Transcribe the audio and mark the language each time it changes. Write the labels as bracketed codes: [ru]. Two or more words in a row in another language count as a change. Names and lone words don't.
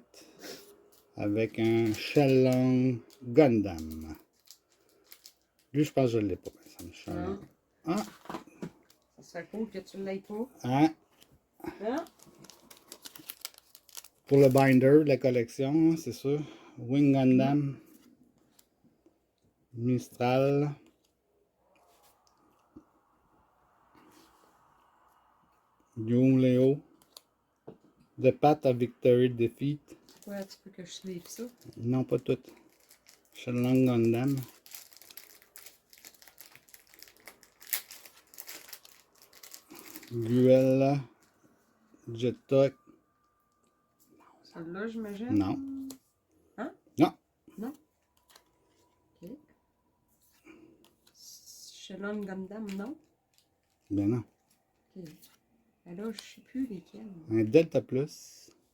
[fr] Avec un Shenlong Gundam. Lui, je pense que je ne l'ai pas. Ça me change. Ah! ça serait cool que tu l'aies pas. Hein? Hein? Pour le binder de la collection, c'est sûr. Wing Gundam. Mistral. Young Leo. The Path of Victory Defeat. Ouais, tu peux que je suive ça. Non, pas tout. Shenlong Gundam. Guel. Jetok. Celle-là, j'imagine? Non. Hein? Non. Non? Ok. Shenlong Gundam, non? Ben non. Ok. Ben là, je sais plus lesquels. Un Delta Plus.